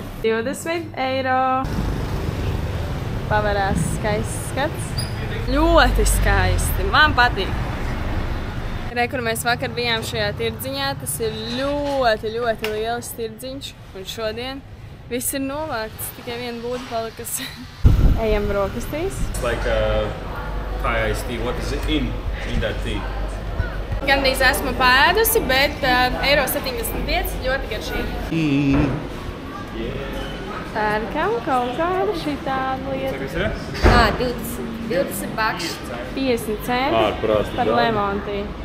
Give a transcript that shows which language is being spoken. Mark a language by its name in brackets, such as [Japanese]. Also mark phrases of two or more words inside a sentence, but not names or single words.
[Latvian] 20 eiro. Pavarās skaists skats. Ļoti skaisti. Man patīk. Kur mēs vakar bijām šajā tirdziņā. Tas ir ļoti liels tirdziņš. Un šodien viss ir novākts. Tikai viena būda palikas. Ejam brokastīs. [English] It's like Thai iced tea. What is it in that tea? [Latvian] Gandrīz esmu pēdusi, bet eiro 75 ļoti garšīgi. Pērkam kaut kādu šitādu lietu. Kas ir? 20 bakši. 50 centi Ārprātīgi par dārgi. [English] lemon tea.